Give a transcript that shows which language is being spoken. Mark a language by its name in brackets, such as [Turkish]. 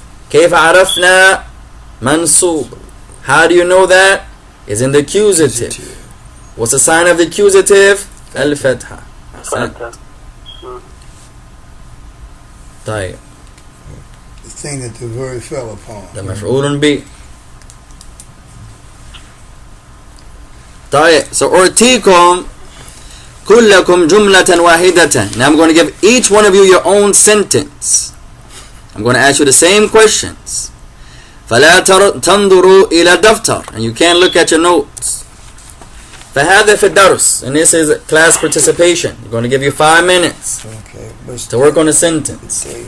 [Arabic] كيف عرفنا? منصوب. [English] How do you know that? It's in the accusative. What's the sign of the accusative? [Arabic] الفتحة. طيب. [English] The thing that the verb fell upon. The مفعول به. [Arabic] طيب. So أعطيكم كلكم جملة واحدة. [English] Now I'm going to give each one of you your own sentence. I'm going to ask you the same questions. [Arabic] فلا تنظروا إلى الدفتر, [English] and you can't look at your notes. [Arabic] فهذا في الدرس, [English] and this is class participation. We're going to give you 5 minutes to work on a sentence.